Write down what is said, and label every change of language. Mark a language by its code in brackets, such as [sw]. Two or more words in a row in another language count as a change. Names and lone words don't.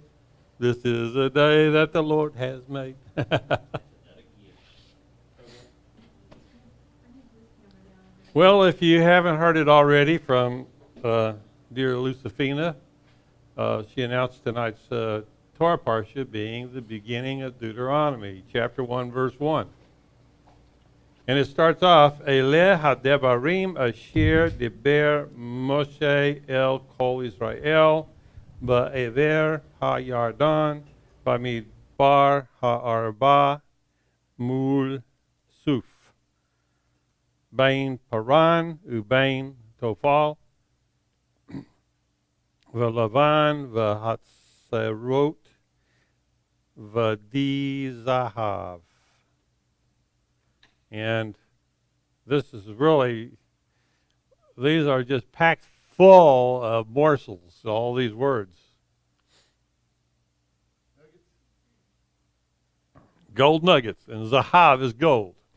[en] This is a day that the Lord has made. Well, if you haven't heard it already from dear Lucifina, she announced tonight's Torah parashah being the beginning of Deuteronomy, chapter 1, verse 1. And it starts off, [he] אלה הדברים אשר דבר משה אל כל ישראל בעבר הירדן במדבר בערבה מול סוף. בין פארן ובין תפל ולבן וחצרת ודי זהב. [en] And this is really, these are just packed full of morsels, all these words. Gold nuggets, and Zahav is gold.